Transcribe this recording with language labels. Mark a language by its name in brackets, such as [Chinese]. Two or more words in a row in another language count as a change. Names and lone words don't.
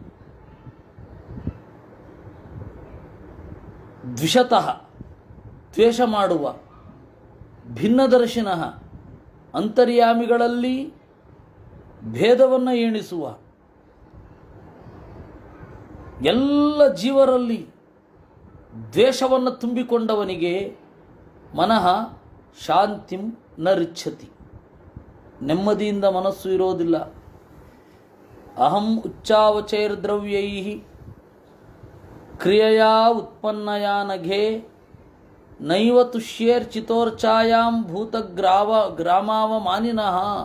[Kannada] ದ್ವಿಷತಃ ದ್ವೇಷ ಮಾಡುವ, ಭಿನ್ನದರ್ಶಿನಃ ಅಂತರ್ಯಾಮಿಗಳಲ್ಲಿ ಭೇದವನ್ನು ಎಣಿಸುವ, ಎಲ್ಲ ಜೀವರಲ್ಲಿ ದ್ವೇಷವನ್ನು ತುಂಬಿಕೊಂಡವನಿಗೆ [Sanskrit] ಮನಃ ಶಾಂತಿಂ ನ ರಿಚ್ಛತಿ, [Kannada] ನೆಮ್ಮದಿಯಿಂದ ಮನಸ್ಸು ಇರೋದಿಲ್ಲ. [Sanskrit] ಅಹಂ ಉಚ್ಚಾವಚೈರ್ದ್ರವ್ಯೈ ಕ್ರಿಯೆಯಾ ಉತ್ಪನ್ನಯಾ ನಘೆ ನೈವ ತುಷ್ಯೇರ್ಚಿತೋರ್ಚಾಯಾಂ ಗ್ರಾಮಾವಮಾನಿನಃ.